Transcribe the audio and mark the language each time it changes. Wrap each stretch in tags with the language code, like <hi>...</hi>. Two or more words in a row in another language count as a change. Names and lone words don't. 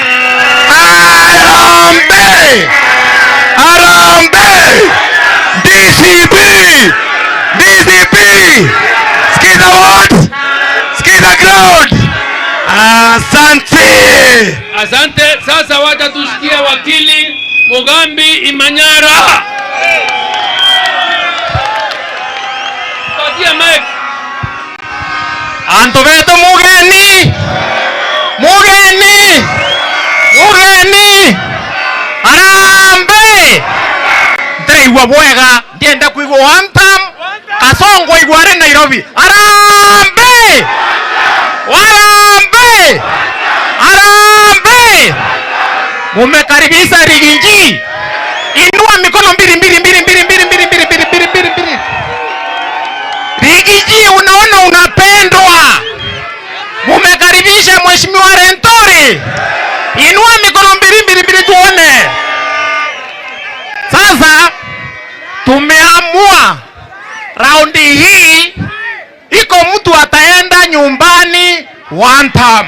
<sw>Arambe! Arambe! DCP! DCP! Skiza what? Skiza ground! Asante! Asante. Sasa wacha tusikie wakili Mugambi Imanyara. Patia mic. Antoveto mugeni! Mugeni! Mugeni! Arambe!</sw> <mer>Ndaigua bwega, ndienda kuigua</mer> <en>one time.</en> <mer>Kasongo igware Nairobi.</mer> <sw>Arambe! Warambe! Arambe! Mumekaribisha Riginji. Inua mikono mbili. Riginji, unaona unapendwa. Mumekaribisha Mheshimiwa Rentori. Inua mikono mbili tuone. Sasa tumeamua raundi hii iko mtu ataenda nyumbani</sw> <en>one time.</en>